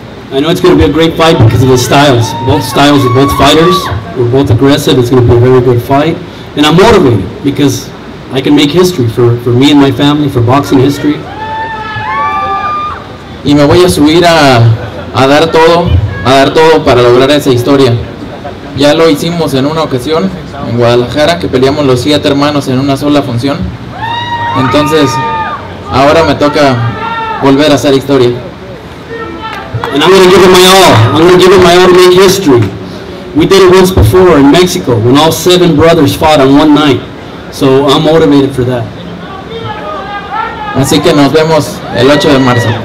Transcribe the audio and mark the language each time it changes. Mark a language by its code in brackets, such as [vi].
[en] I know it's going to be a great fight because of the styles. Both styles of both fighters. We're both aggressive. It's going to be a very good fight. And I'm motivated because I can make history for me and my family, for boxing history. [es] Y me voy a subir a dar todo para lograr esa historia. Ya lo hicimos en una ocasión en Guadalajara, que peleamos los 7 hermanos en una sola función. Entonces, ahora me toca volver a hacer historia. [en] And I'm going to give it my all. I'm going to give it my all to make history. We did it once before in Mexico when all 7 brothers fought on one night. So I'm motivated for that. [es] Así que nos vemos el 8 de marzo.